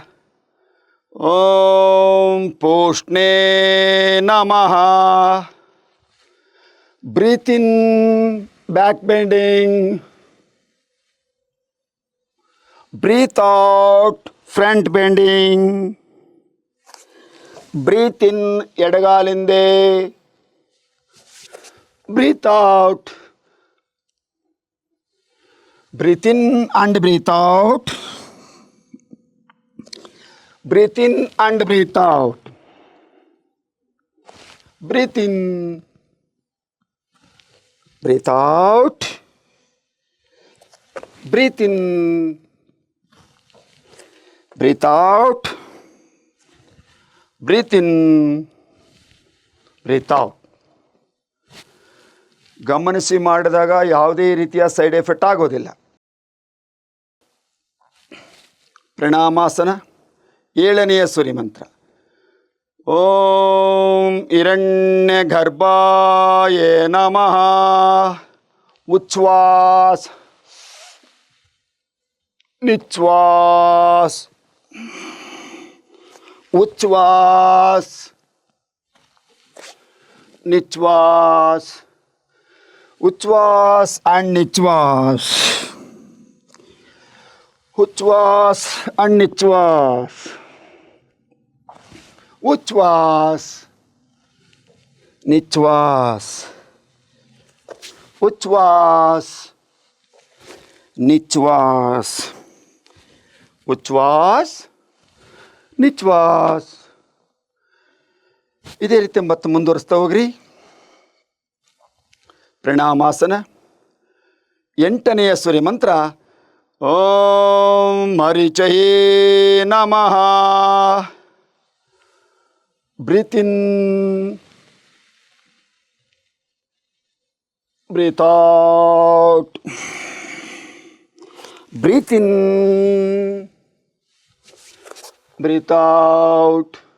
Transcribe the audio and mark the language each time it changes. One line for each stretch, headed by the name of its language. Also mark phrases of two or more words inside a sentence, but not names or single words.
Sanskrit: ಓಂ ಪೂಷ್ಣೇ ನಮಃ.
English: Breathe in back bending, breathe out front bending. Breathe in ಎಡಗಾಲಿಂದೆ, Breathe out. Breathe in and breathe out. Breathe in and breathe out. Breathe in, breathe out. Breathe in, breathe out. Breathe in, breathe out.
Kannada: ಗಮನಿಸಿ ಮಾಡಿದಾಗ ಯಾವುದೇ ರೀತಿಯ
English: side effect
Kannada: ಆಗೋದಿಲ್ಲ. ಪ್ರಣಾಮಾಸನ 7ನೆಯ ಸೂರ್ಯ ಮಂತ್ರ.
Sanskrit: ಓಂ ಹಿರಣ್ಯ ಗರ್ಭಾಯ ನಮಃ.
Kannada: ಉಚ್ಛ್ವಾಸ ನಿಶ್ವಾಸ, ಉಚ್ಛ್ವಾಸ ನಿಶ್ವಾಸ, ಉಚ್ಛ್ವಾಸ and ನಿಶ್ವಾಸ, ಉಚ್ಛ್ವಾಸ and ನಿಶ್ವಾಸ, ಉಚ್ಛ್ವಾಸ ನಿಶ್ವಾಸ, ಉಚ್ಛ್ವಾಸ ನಿಶ್ವಾಸ, ಉಚ್ಛ್ವಾಸ ನಿಶ್ವಾಸ. ಇದೇ ರೀತಿ ಮತ್ತೆ ಮುಂದುವರಿಸ್ತಾ ಹೋಗ್ರಿ. ಪ್ರಣಾಮಾಸನ 8ನೆಯ ಸೂರ್ಯ ಮಂತ್ರ.
Sanskrit: ಓಂ ಮರೀಚಯೇ ನಮಃ.
English: Breathe in, breathe out. Breathe in, breathe out.